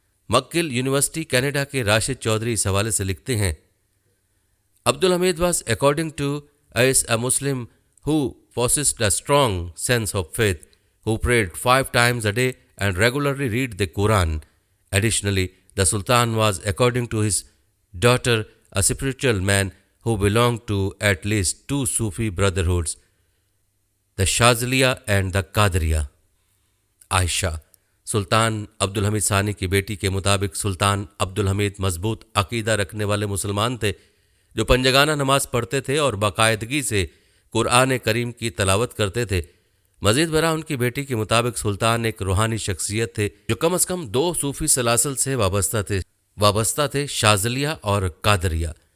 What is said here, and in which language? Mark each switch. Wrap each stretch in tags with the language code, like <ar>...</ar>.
<ur>مکگل university Canada کے راشد چودھری اس حوالے سے لکھتے ہیں،</ur> <en>Abdul Hamid was according to us a Muslim who possessed a strong sense of faith, who prayed 5 times a day and regularly read the Quran. Additionally, the Sultan was according to his daughter a spiritual man who belonged to at least 2 Sufi brotherhoods, the Shazaliya and the Qadiriya.</en> <ur>عائشہ، سلطان عبدالحمید ثانی کی بیٹی کے مطابق سلطان عبدالحمید مضبوط عقیدہ رکھنے والے مسلمان تھے جو پنجگانہ نماز پڑھتے تھے اور باقاعدگی سے قرآن کریم کی تلاوت کرتے تھے۔ مزید برآں ان کی بیٹی کے مطابق سلطان ایک روحانی شخصیت تھے جو کم از کم 2 صوفی سلاسل سے وابستہ تھے، شاذلیہ اور قادریہ۔</ur>